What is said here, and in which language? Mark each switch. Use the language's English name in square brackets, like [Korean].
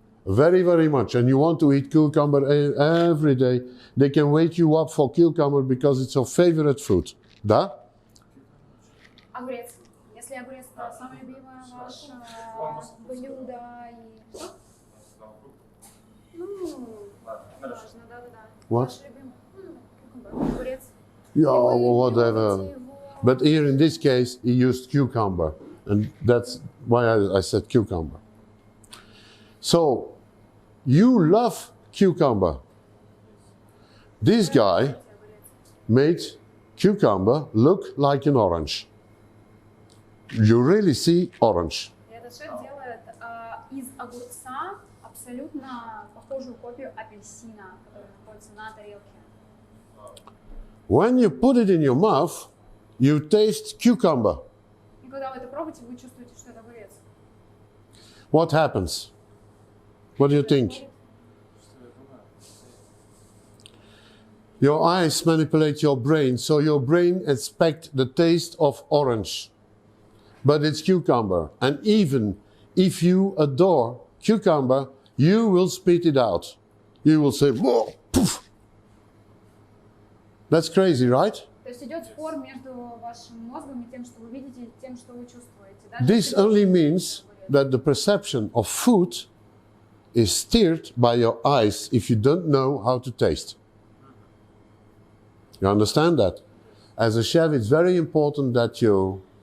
[English] very, very much, and you want to eat cucumber every day, they can wake you up for cucumber because it's your favorite food. [Russian] Да? Огурец. Если огурец это самое любимое ваше блюдо и что? Ну, важно, да-да-да. [English] What? [Russian] Ваш любимый огурец. [English] Yeah, or whatever. But here in this case, he used cucumber, and that's why I said cucumber. So, you love cucumber. This guy made cucumber look like an orange. You really see orange. [Russian] Этот шеф делает из огурца абсолютно похожую копию апельсина, который находится на тарелке. [English] When you put it in your mouth, you taste cucumber. [Russian] И когда вы это пробуете, вы чувствуете, что это огурец. [English] What happens? What do you think? Your eyes manipulate your brain, so your brain expects the taste of orange. But it's cucumber. And even if you adore cucumber, you will spit it out. You will say, whoa, poof. That's crazy, right? [Russian] То есть идет спор между вашим мозгом и тем, что вы видите, и тем, что вы чувствуете. [English] This only means that the perception of food is steered by your eyes if you don't know how to taste. You understand that? As a chef, it's very important that you...